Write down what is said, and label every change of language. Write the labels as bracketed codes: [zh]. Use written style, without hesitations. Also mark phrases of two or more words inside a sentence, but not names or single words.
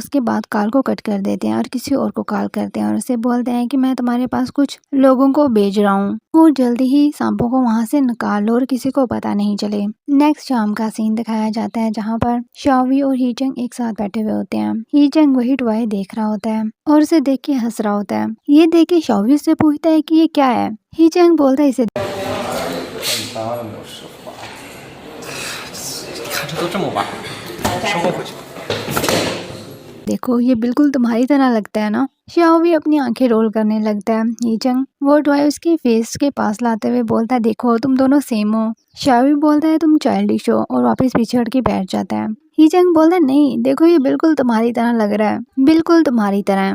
[hi] उसके बाद कॉल को कट कर देते हैं और किसी और को कॉल करते हैं और उसे बोलते हैं कि मैं तुम्हारे पास कुछ लोगों को भेज रहा हूँ, और जल्दी ही सांपों को वहां से निकाल लो और किसी को पता नहीं चले। नेक्स्ट शाम का सीन दिखाया जाता है जहाँ पर शाओवी और हीचंग एक साथ बैठे हुए होते हैं। हीचंग वही टॉय देख रहा होता है और उसे देख के हंस रहा होता है। ये देख के शाओवी उससे पूछता है कि ये क्या है। हीचंग बोलता है इसे [zh] 当然没有实话。你看这都这么晚了，收工回去。 [hi] देखो, ये बिल्कुल तुम्हारी तरह लगता है ना। शाओवी अपनी आंखें रोल करने लगता है। हीचंग वो टॉय उसके फेस के पास लाते हुए बोलता है देखो तुम दोनों सेम हो। शाओवी बोलता है तुम चाइल्डिश हो और वापस पीछे हट के बैठ जाता है। हीचंग बोलता है नहीं देखो, ये बिल्कुल तुम्हारी तरह लग रहा है, बिल्कुल तुम्हारी तरह।